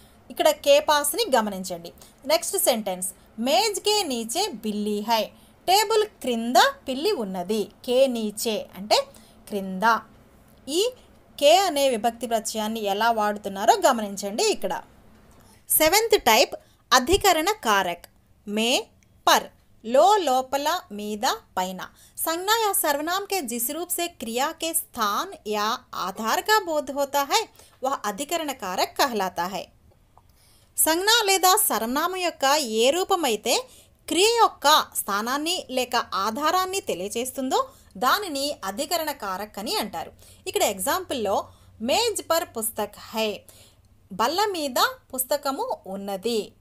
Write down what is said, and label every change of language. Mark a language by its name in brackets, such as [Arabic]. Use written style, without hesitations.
[Telugu] ఇక్కడ కే పాస్ని గమనించండి. Next sentence, [Hindi] maze కే నీచే బిల్లి హై, [Telugu] టేబుల్ క్రింద పిల్లి ఉన్నది. కే నీచే అంటే క్రింద. ఈ కే అనే విభక్తి ప్రత్యయాన్ని ఎలా వాడుతున్నారో గమనించండి. ఇక్కడ సెవెంత్ టైప్ అధికరణ కారక్. [Hindi] మే పర్, [Telugu] लो लोपला मीदा पैना. [Hindi] संज्ञा या सर्वनाम के जिस रूप से क्रिया के स्थान या आधार का बोध होता है वह अधिकरण कारक कहलाता है. [Telugu] సంజ్ఞ లేదా సర్వనామం యొక్క ఏ రూపమైతే క్రియ యొక్క స్థానాన్ని లేక ఆధారాన్ని తెలియజేస్తుందో దానిని అధికరణ కారక్ అని అంటారు. ఇక్కడ ఎగ్జాంపుల్లో [Hindi] మేజ్ పర్ పుస్తక్ హై, [Telugu] బల్ల మీద పుస్తకము ఉన్నది.